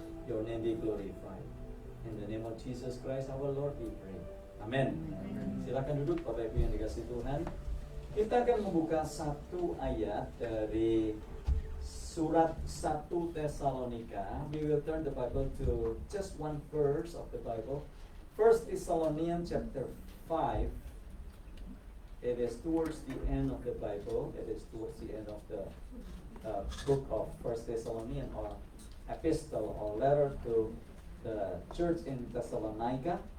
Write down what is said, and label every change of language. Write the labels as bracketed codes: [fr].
[en] Your name be glorified. In the name of Jesus Christ our Lord we pray. [id] Amen. Silakan duduk Bapak Ibu yang dikasihi Tuhan. Kita akan membuka satu ayat dari surat 1 Tesalonika. [en] We will turn the Bible to just one verse of the Bible. 1 Thessalonians chapter 5. It is towards the end of the Bible. It is towards the end of the book of 1 Thessalonians, or epistle or letter to the church in Thessalonica.